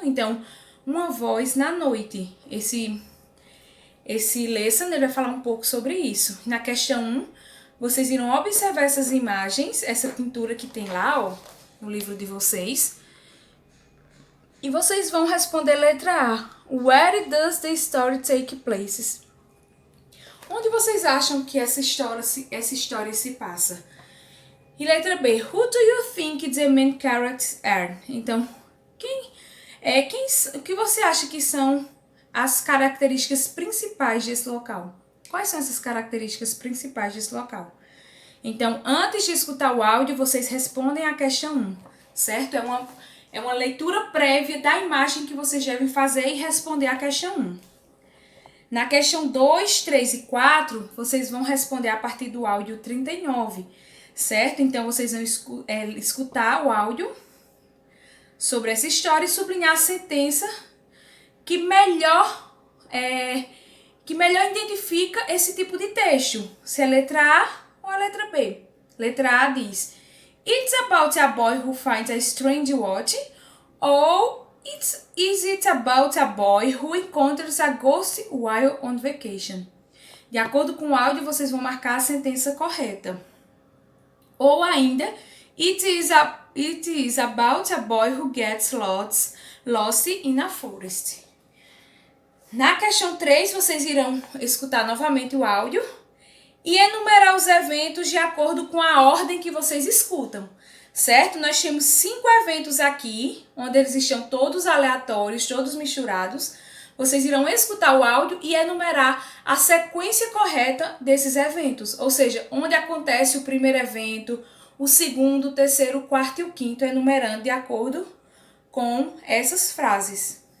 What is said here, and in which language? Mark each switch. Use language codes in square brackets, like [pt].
[pt] Então, uma voz na noite. Esse lesson ele vai falar um pouco sobre isso. Na questão 1, vocês irão observar essas imagens, essa pintura que tem lá, ó, no livro de vocês. E vocês vão responder letra A. [en] Where does the story take place? [pt] Onde vocês acham que essa história se passa? E letra B. [en] Who do you think the main characters are? [pt] Então, o que você acha que são as características principais desse local? Quais são essas características principais desse local? Então, antes de escutar o áudio, vocês respondem a questão 1, certo? É uma leitura prévia da imagem que vocês devem fazer e responder a questão 1. Na questão 2, 3 e 4, vocês vão responder a partir do áudio 39, certo? Então, vocês vão escutar o áudio sobre essa história e sublinhar a sentença que melhor identifica esse tipo de texto, se é a letra A ou a letra B. Letra A diz: [en] It's about a boy who finds a strange watch, ou is it about a boy who encounters a ghost while on vacation? [pt] De acordo com o áudio, vocês vão marcar a sentença correta. Ou ainda, [en] it is about a boy who gets lost in a forest. [pt] Na questão 3, vocês irão escutar novamente o áudio e enumerar os eventos de acordo com a ordem que vocês escutam, certo? Nós temos 5 eventos aqui, onde eles estão todos aleatórios, todos misturados. Vocês irão escutar o áudio e enumerar a sequência correta desses eventos, ou seja, onde acontece o primeiro evento, o segundo, o terceiro, o quarto e o quinto, enumerando de acordo com essas frases.